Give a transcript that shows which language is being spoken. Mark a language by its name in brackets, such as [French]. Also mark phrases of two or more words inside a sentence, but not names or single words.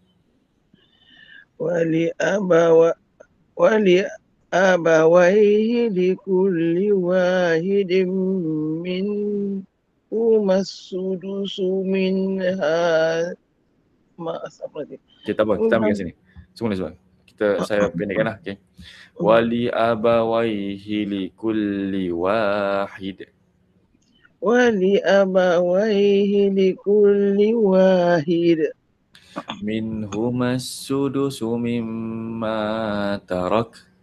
[Arabic] ولأبويه لكل واحد منهما السدس منها. [Malay] Okay, tak apa, kita ambil kat sini. Semula soal. Saya pendekkan lah. Okay. [Arabic] ولأبويه لكل واحد. ولأبويه لكل واحد. منهما السدس مما ترك.